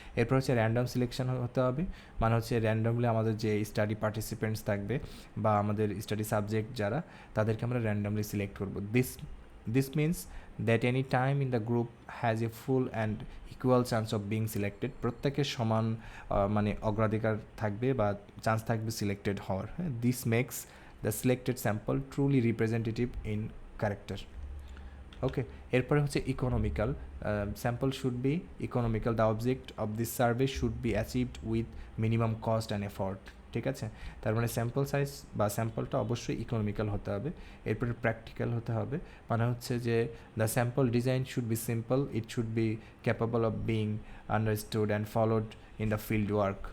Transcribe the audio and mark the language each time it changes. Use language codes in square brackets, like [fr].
[bn] এরপর হচ্ছে random selection হতে হবে, মানে হচ্ছে র্যান্ডমলি আমাদের যে স্টাডি পার্টিসিপেন্টস থাকবে বা আমাদের স্টাডি সাবজেক্ট যারা, তাদেরকে আমরা র্যান্ডমলি সিলেক্ট করবো। [en] this means that any time in the group has a full and equal chance of being selected, [bn] প্রত্যেকের সমান অগ্রাধিকার থাকবে বা চান্স থাকবে সিলেক্টেড হওয়ার। [en] হ্যাঁ, this makes the selected sample truly representative in character. [bn] ওকে, এরপরে হচ্ছে economical. [en] Sample should be economical, the object of this survey should be achieved with minimum cost and effort, ঠিক আছে। [bn] তার মানে স্যাম্পল সাইজ বা স্যাম্পলটা অবশ্যই ইকোনমিক্যাল হতে হবে। এরপরে প্র্যাকটিক্যাল হতে হবে, মানে হচ্ছে যে [en] The sample design should be simple, it should be capable of being understood and followed in the field work.